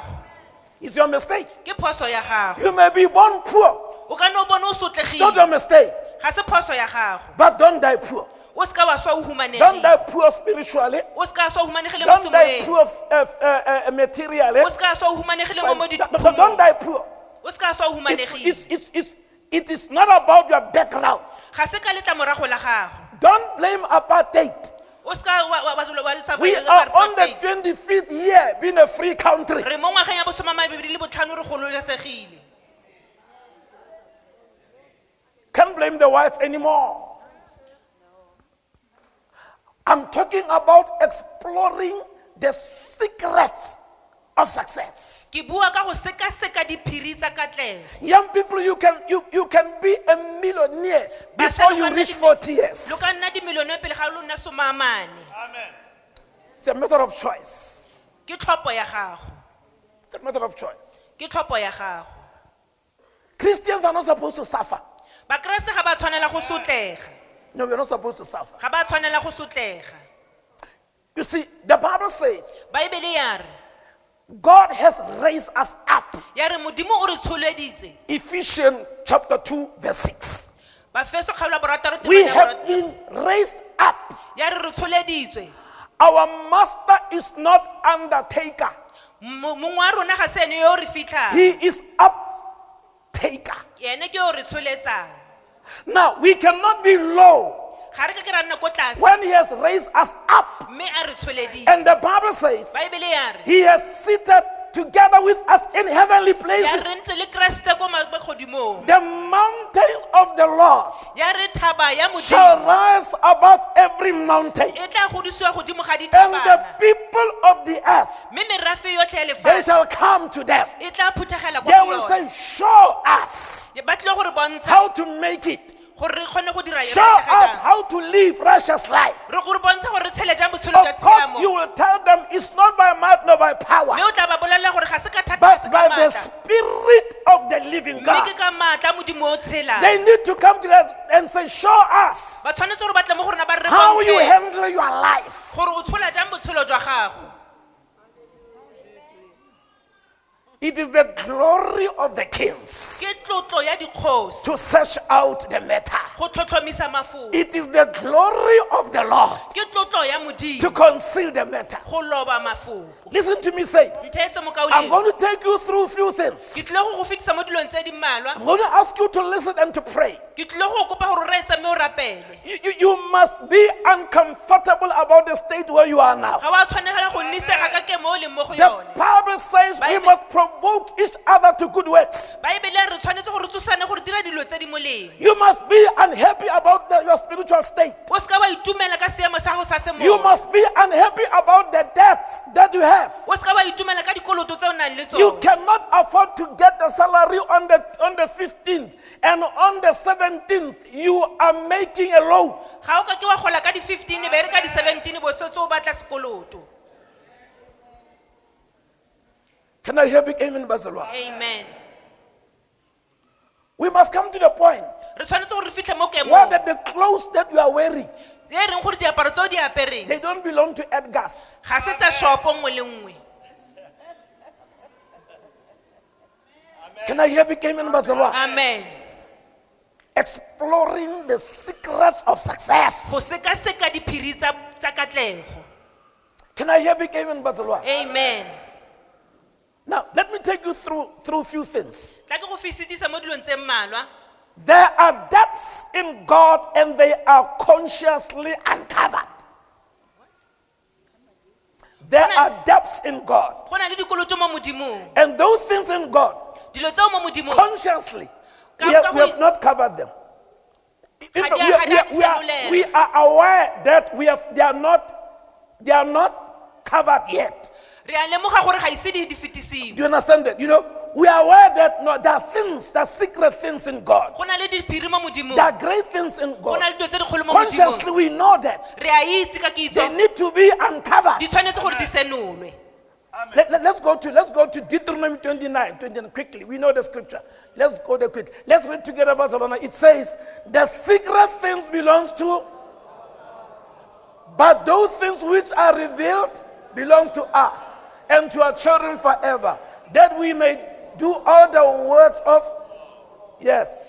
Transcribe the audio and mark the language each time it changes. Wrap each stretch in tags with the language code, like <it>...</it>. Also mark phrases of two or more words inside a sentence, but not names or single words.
<en>It's your mistake.</en> <tn>ke phoso ya gago</tn> <en>You may be born poor,</en> <tn>o ka no bone o</tn> <en>it's not</en> <tn>sotlegile</tn> <en>your mistake.</en> <tn>ga se phoso ya gago</tn> <en>But don't die poor.</en> <tn>o ska wa swa o</tn> <en>Don't</en> <tn>humanegile</tn> <en>die poor spiritually.</en> <tn>o ska swa o humanegile mo</tn> <en>Don't die</en> <tn>semoyeng</tn> <en>poor materially.</en> <tn>o ska swa o humanegile mo</tn> <en>Don't die poor.</en> <tn>o ska swa o humanegile</tn> <en>It is not about your background.</en> <tn>ga se ka letla morago la gago</tn> <en>Don't blame apartheid.</en> <tn>o ska wa letsa</tn> <en>We are on the 25th year being a free country.</en> <tn>re mo ngwageng ya bosoma mabedi le botlhano re gololesegile</tn> <en>Can't blame the whites anymore. I'm talking about exploring the secrets of success.</en> <tn>ke bua ka go sekaseka diphiri tsa katlego</tn> <en>Young people, you can be a millionaire before you reach 40</en> <tn>lo</tn> <en>years.</en> <tn>ka nna dimilione pele ga lo nna somaamane</tn> <en>It's a matter of choice.</en> <tn>ke tlhopho ya gago</tn> <en>It's a matter of choice.</en> <tn>ke tlhopho ya gago</tn> <en>Christians are not supposed to suffer.</en> <tn>bakreste ga ba tshwanela go sotlega</tn> <en>No, we're not supposed to suffer.</en> <tn>ga ba tshwanela go sotlega</tn> <en>You see, the Bible says</en> <tn>baebele ya re</tn> <en>God has raised us up.</en> <tn>ya re modimo o re tsholeditse</tn> <en>Ephesians chapter 2, verse 6.</en> <tn>bafeso kgaolo ya borataro</tn> <en>We</en> <tn>temeng ya</tn> <en>have</en> <tn>boraro-</tn> <en>been raised up.</en> <tn>ya re re tsholeditswe</tn> <en>Our master is not undertaker.</en> <tn>mongwe wa rona ga se ene yo o re fitlhang</tn> <en>He is uptaker.</en> <tn>ene ke yo o re tsholetsang</tn> <en>Now, we cannot be low</en> <tn>ga re ke ke ra nna ko tlase</tn> <en>when he has raised us up.</en> <tn>mme a re tsholeditse</tn> <en>And the Bible says</en> <tn>baebele ya re</tn> <en>he has seated together with us in heavenly</en> <tn>ya re</tn> <en>places.</en> <tn>ntse le kreste ko godimong</tn> <en>The mountain of the Lord</en> <tn>ya re thaba ya</tn> <en>shall</en> <tn>modimo</tn> <en>rise above every mountain.</en> <tn>e tla godisiwa godimo ga</tn> <en>And the</en> <tn>dithabana</tn> <en>people of the earth,</en> <tn>mme merafe yotlhe ya</tn> <en>they</en> <tn>lefatshe</tn> <en>shall come to them.</en> <tn>e tla phuthegela</tn> <en>They</en> <tn>kwa</tn> <en>will</en> <tn>go</tn> <en>say,</en> <tn>yone</tn> <en>show us</en> <tn>ba tlile gore bontsha</tn> <en>how to make it.</en> <tn>gore re kgone go dira</tn> <en>Show us how to live righteous life.</en> <tn>re gore bontsha gore re tshele jang botshelo</tn> <en>Of</en> <tn>jwa</tn> <en>course,</en> <tn>tshiamo</tn> <en>you will tell them it's not by might nor by power,</en> <tn>mme o tla ba bolelela gore ga se ka thata ga</tn> <en>but</en> <tn>se</tn> <en>by</en> <tn>ka</tn> <en>the</en> <tn>maatla</tn> <en>Spirit of the living</en> <tn>mme</tn> <en>God.</en> <tn>ke ka maatla modimo o tshelang</tn> <en>They need to come together and say, show us</en> <tn>ba tshwanetse gore ba tle mo go rona ba re</tn> <en>how you</en> <tn>bontshe</tn> <en>handle your life.</en> <tn>gore o tshola jang botshelo jwa gago</tn> <en>It is the glory of the kings</en> <tn>ke tlotlo ya dikgosi</tn> <en>to search out the matter.</en> <tn>go tlhotlhomisa mafoko</tn> <en>It is the glory of the Lord</en> <tn>ke tlotlo ya</tn> <en>to</en> <tn>modimo</tn> <en>conceal the matter.</en> <tn>go loba mafoko</tn> <en>Listen to me say,</en> <tn>ntheetse mo</tn> <en>I'm</en> <tn>kaoleng</tn> <en>going to take you through a few</en> <tn>ke</tn> <en>things.</en> <tn>tlile go go fetisa mo dilong tse di mmalwa</tn> <en>I'm going to ask you to listen and to pray.</en> <tn>ke tlile go kopa gore o reetsa mme o rapele</tn> <en>You must be uncomfortable about the state where you are now.</en> <tn>ga wa tshwanegela go nnisega ka kemo o leng mo go</tn> <en>The</en> <tn>yone</tn> <en>Bible says we</en> <tn>Bible-</tn> <en>must provoke each other to good works.</en> <tn>baebele re tshwanetse gore tsosane gore dira dilo tse di moleng</tn> <en>You must be unhappy about your spiritual state.</en> <tn>o seka wa itumela ka seemo sa go sa</tn> <en>You</en> <tn>semoya</tn> <en>must be unhappy about the debts that you have.</en> <tn>o seka wa itumela ka dikoloto tse o nang le</tn> <en>You</en> <tn>tsone</tn> <en>cannot afford to get the salary on the 15th, and on the 17th you are making a loan.</en> <tn>ga o ka ke wa gola ka di-15 be re ka di-17 bo setse o batla sekoloto</tn> <en>Can I hear big amen, Basilwa? amen We must come to the point</en> <tn>re tshwanetse gore re fitlhe mo</tn> <en>where</en> <tn>kemong</tn> <en>the clothes that you are wearing,</en> <tn>e reng gore diaparo tse o di apereng</tn> <en>they don't belong to Edgar's.</en> <tn>ga se tsa shopo nngwe le nngwe</tn> <en>Can I hear big amen, Basilwa? amen Exploring the secrets of success.</en> <tn>go sekaseka diphiri tsa katlego</tn> <en>Can I hear big amen, Basilwa? amen Now, let me take you through a few things.</en> <tn>tla ke go fisitisa mo dilong tse mmalwa</tn> <en>There are depths in God and they are consciously uncovered. There are depths in God.</en> <tn>go na le dikoloto mo modimong</tn> <en>And those things in God,</en> <tn>dilo tseo mo modimong</tn> <en>consciously, we</en> <tn>Ka-</tn> <en>have not covered them. In fact,</en> <tn>Ga di- ga di a disenulela.</tn> <en>we are aware that they are not covered yet.</en> <tn>re a lemoga gore ga ise di fetisiwe</tn> <en>Do you understand that? You know, we are aware that there are things, there are secret things in God.</en> <tn>go na le diphiri mo modimong</tn> <en>There are great things in</en> <tn>go</tn> <en>God.</en> <tn>na le dilo tse dikgolo mo</tn> <en>Consciously,</en> <tn>modimong</tn> <en>we know that</en> <tn>re a itse ka</tn> <en>they</en> <tn>kitso</tn> <en>need to be uncovered.</en> <tn>di tshwanetse gore di senolwe</tn> <en>Let's go to Deuteronomy 29 quickly. We know the scripture. Let's go there quickly. Let's read together, Barcelona. It says, the secret things belongs to, but those things which are revealed belong to us and to our children forever, that we may do all the words of, yes,</en>